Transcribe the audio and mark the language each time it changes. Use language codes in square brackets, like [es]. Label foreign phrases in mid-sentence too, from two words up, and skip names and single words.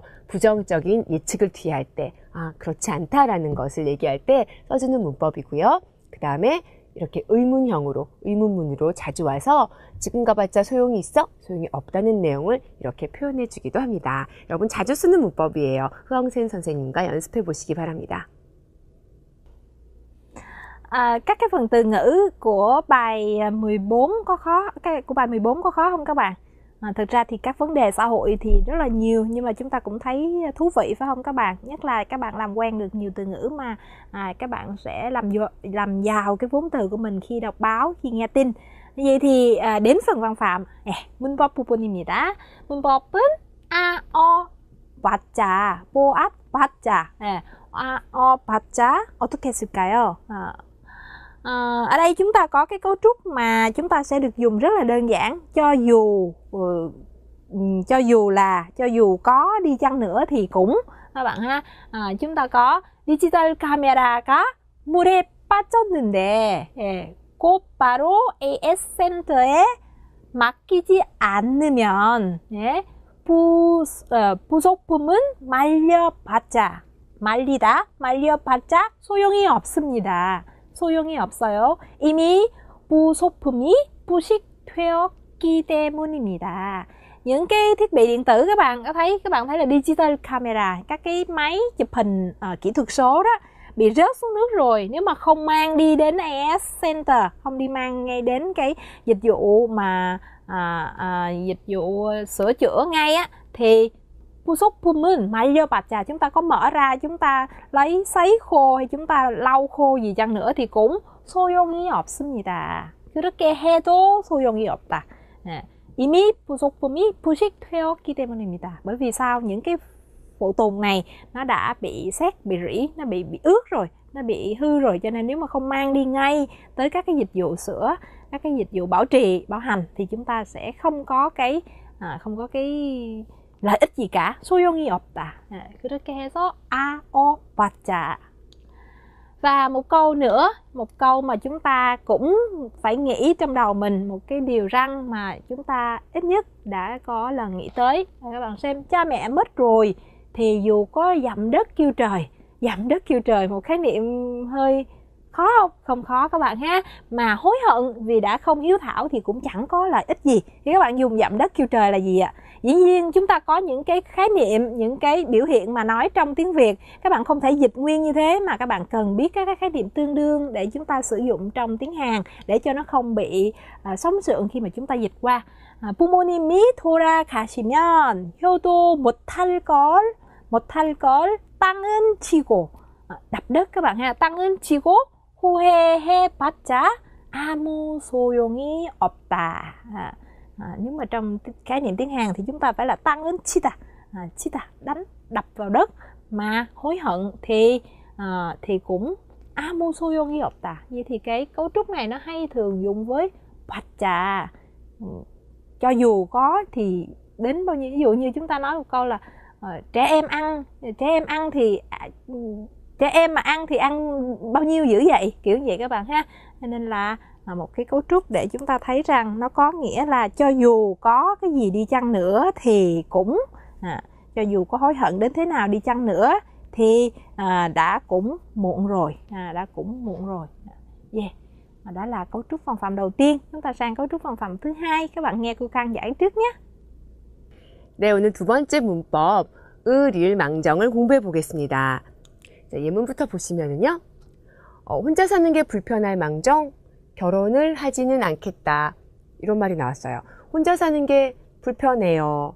[ko] 부정적인 예측을 뒤할 때, 그렇지 않다라는 것을 얘기할 때 써주는 문법이고요. 그 다음에 이렇게 의문형으로, 의문문으로 자주 와서 지금 가봤자 소용이 있어? 소용이 없다는 내용을 이렇게 표현해 주기도 합니다. 여러분 자주 쓰는 문법이에요. 흐엉센 선생님과 연습해 보시기 바랍니다. [vi] Các cái phần từ ngữ của bài 14 có khó, của bài 14 có khó không các bạn? Thực ra thì các vấn đề xã hội thì rất là nhiều, nhưng mà chúng ta cũng thấy thú vị phải không các bạn? Nhất là các bạn làm quen được nhiều từ ngữ mà các bạn sẽ làm giàu cái vốn từ của mình khi đọc báo, khi nghe tin. Vậy thì đến phần văn phạm. [ko] 문법 부분입니다. 문법은 a, o, 받자, 보앗, 받자. a, o, 받자 어떻게 쓸까요? [vi] Ở đây chúng ta có cái cấu trúc mà chúng ta sẽ được dùng rất là đơn giản. Cho dù có đi chăng nữa thì cũng, các bạn ha. Chúng ta có [ko] 디지털 카메라가 물에 빠졌는데 곧바로 AS 센터에 맡기지 않으면 부속품은 말려봤자 소용이 없습니다. 소용이 없어요. 이미 부속품이 부식되었기 때문입니다. [vi] Những cái thiết bị điện tử các bạn thấy là [en] digital camera, [vi] các cái máy chụp hình kỹ thuật số đó bị rớt xuống nước rồi, nếu mà không mang đi đến [en] AS Center, [vi] không đi mang ngay đến cái dịch vụ mà dịch vụ sửa chữa ngay á, thì [ko] 부속품은 말려봤자, [vi] chúng ta có mở ra, chúng ta lấy sấy khô hay chúng ta lau khô gì chăng nữa thì cũng [ko] 소용이 없습니다. 그렇게 해도 소용이 없다. 이미 부속품이 부식되었기 때문입니다. [vi] Bởi vì sao? Những cái phụ tùng này nó đã bị sét, bị rỉ, nó bị ướt rồi, nó bị hư rồi, cho nên nếu mà không mang đi ngay tới các cái dịch vụ sửa, các cái dịch vụ bảo trì, bảo hành thì chúng ta sẽ không có cái lợi ích gì cả. [ko] 소용이 없다. 그렇게 해서 a, o, 받자. [vi] Và một câu nữa, một câu mà chúng ta cũng phải nghĩ trong đầu mình, một cái điều răn mà chúng ta ít nhất đã có lần nghĩ tới. Các bạn xem, cha mẹ mất rồi thì dù có dặm đất kêu trời, một khái niệm hơi khó không? Không khó các bạn ha. Mà hối hận vì đã không hiếu thảo thì cũng chẳng có lợi ích gì. Thì các bạn dùng dặm đất kêu trời là gì ạ? Dĩ nhiên chúng ta có những cái khái niệm, những cái biểu hiện mà nói trong tiếng Việt các bạn không thể dịch nguyên như thế, mà các bạn cần biết các cái khái niệm tương đương để chúng ta sử dụng trong tiếng Hàn để cho nó không bị sóng sượng khi mà chúng ta dịch qua. [ko] 부모님이 돌아가시면 효도 못할 걸 땅은 치고, [vi] đập đất các bạn ha, [ko] 땅은 치고 후회해봤자 아무 소용이 없다. [vi] Nếu mà trong khái niệm tiếng Hàn thì chúng ta phải là [ko] 땅은 치다, [vi] đánh, đập vào đất, mà hối hận thì cũng [ko] 아무 소용이 없다. [vi] Vậy thì cái cấu trúc này nó hay thường dùng với 받자. Cho dù có thì đến bao nhiêu, ví dụ như chúng ta nói một câu là trẻ em mà ăn thì ăn bao nhiêu dữ vậy, kiểu vậy các bạn ha. Nên là một cái cấu trúc để chúng ta thấy rằng nó có nghĩa là cho dù có cái gì đi chăng nữa thì cũng cho dù có hối hận đến thế nào đi chăng nữa thì đã cũng muộn rồi. Đó là cấu trúc văn phạm đầu tiên. Chúng ta sang cấu trúc văn phạm thứ hai. Các bạn nghe cô Cang giải trước nhé. [ko] 네, 오늘 두 번째 문법 을일망정을 공부해 보겠습니다. 자, 예문부터 보시면은요. 혼자 사는 게 불편할 망정 결혼을 하지는 않겠다. 이런 말이 나왔어요. 혼자 사는 게 불편해요.